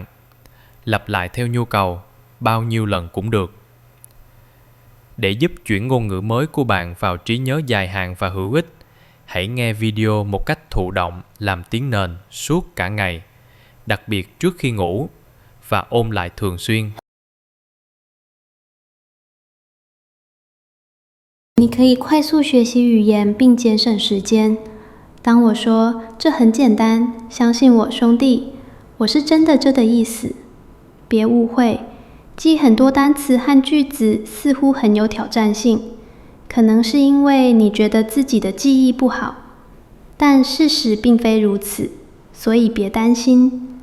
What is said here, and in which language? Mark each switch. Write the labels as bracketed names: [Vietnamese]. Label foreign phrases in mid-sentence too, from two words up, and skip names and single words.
[Vietnamese] Lặp lại theo nhu cầu, bao nhiêu lần cũng được. Để giúp chuyển ngôn ngữ mới của bạn vào trí nhớ dài hạn và hữu ích, hãy nghe video một cách thụ động làm tiếng nền suốt cả ngày, đặc biệt trước khi ngủ, và ôn lại thường xuyên. [Chinese] 你可以快速学习语言并节省时间。当我说这很简单，相信我，兄弟，我是真的这的意思。别误会，记很多单词和句子似乎很有挑战性，可能是因为你觉得自己的记忆不好，但事实并非如此，所以别担心。